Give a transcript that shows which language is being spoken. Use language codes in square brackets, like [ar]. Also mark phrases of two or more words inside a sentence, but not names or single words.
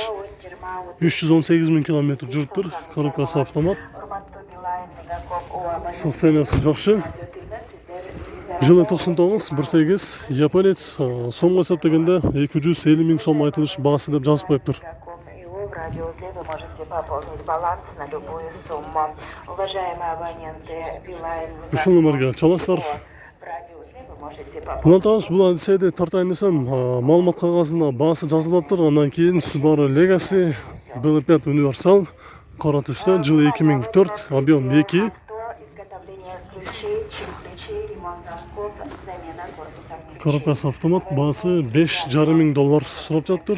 [ky] 318 000 км жүрүптүр. Коробкасы автомат. Состояниясы жакшы. Жылы 99, 1.8, японец, сомго эсептегенде 250 000 сом айтылыш баасы деп жазып коюптур. [ru] Радиоузле вы можете пополнить баланс на любую сумму. Уважаемые абоненты, Билайн... [ky] Ушул номерге чаласыздар. Улантабыз, бул Одиссейди тартайын десем, маалымат кагазында баасы жазылыптыр. Андан кийин Subaru Legacy BL5 универсал, кара түстө, жылы 2004, объем 2. Коробкасы автомат, баасы $5500 сурап жатыр.